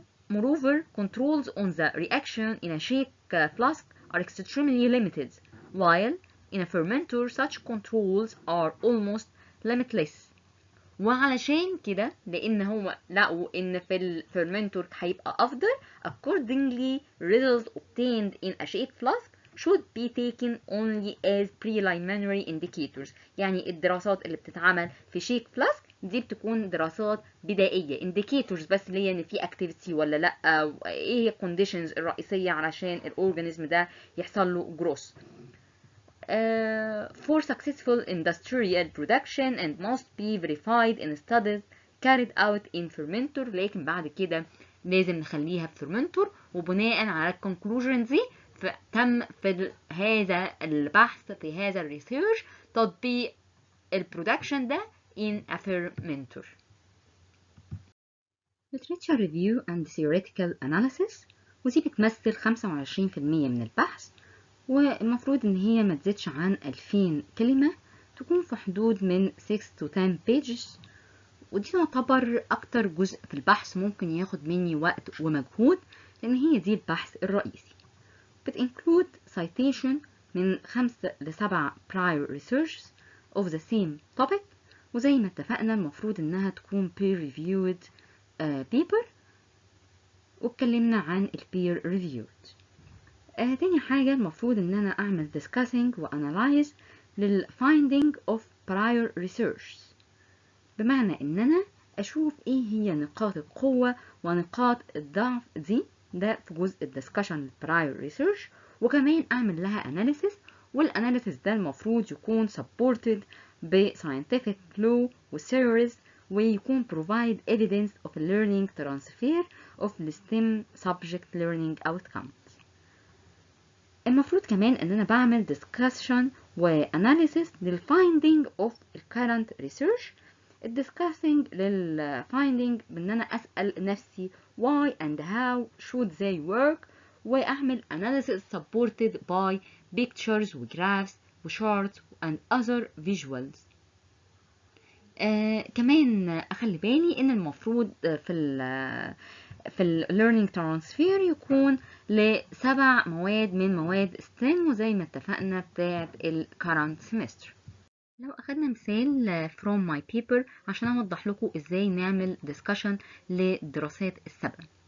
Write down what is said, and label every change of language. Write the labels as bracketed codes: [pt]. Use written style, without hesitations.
[en] Moreover, controls on the reaction in a shake flask are extremely limited, while in a fermenter such controls are almost limitless. [ar] وعلشان كده لأن هو لقوا إن في الفرمنتور هيبقى أفضل [en] accordingly results obtained in a shake flask should be taken only as preliminary indicators. [ar] يعني الدراسات اللي بتتعمل في شيك فلاسك دي بتكون دراسات بدائية indicators بس اللي هي ان في activity ولا لا، ايه هي conditions الرئيسية علشان الأورجانيزم ده يحصل له growth. [en] For successful industrial production and must be verified in studies carried out in fermenter. [ar] لكن بعد كده لازم نخليها في fermenter وبناء على conclusions دي تم في هذا البحث في هذا الريسيرش تطبيق البرودكشن ده [en] in a fermenter. literature review and theoretical analysis، [ar] ودي بتمثل 25% من البحث، والمفروض ان هي ما تزيدش عن 2000 كلمة، تكون في حدود من 6 [en] to 10 pages، [ar] ودي تعتبر اكتر جزء في البحث ممكن ياخد مني وقت ومجهود لان هي دي البحث الرئيسي. بتinclude citation من 5 ل 7 [en] prior researches of the same topic، [ar] وزي ما اتفقنا المفروض انها تكون [en] peer reviewed paper، [ar] واتكلمنا عن ال peer reviewed. تاني حاجة المفروض ان انا اعمل discussing و analyze لل [en] finding of prior research. [ar] بمعنى ان انا اشوف ايه هي نقاط القوة ونقاط الضعف دي، ده في جزء الدسكشن prior research، وكمان اعمل لها analysis، والاناليسيس ده المفروض يكون supported ب [en] scientific law [ar] و theories، ويكون [en] provide evidence of learning transfer of the STEM subject learning outcomes. [ar] المفروض كمان ان انا بعمل discussion و analysis لل [en] finding of current research. [ar] discussing لل finding بان انا اسأل نفسي [en] why and how should they work، [ar] واعمل analysis [en] supported by pictures [ar] و graphs و charts [en] and other visuals. [ar] كمان اخلي بالي ان المفروض في ال learning transfer يكون ل7 مواد من مواد STEM، وزي ما اتفقنا بتاعت ال [en] current semester. [ar] لو اخدنا مثال [en] from my paper [ar] عشان اوضح لكم ازاي نعمل discussion للدراسات السابقة.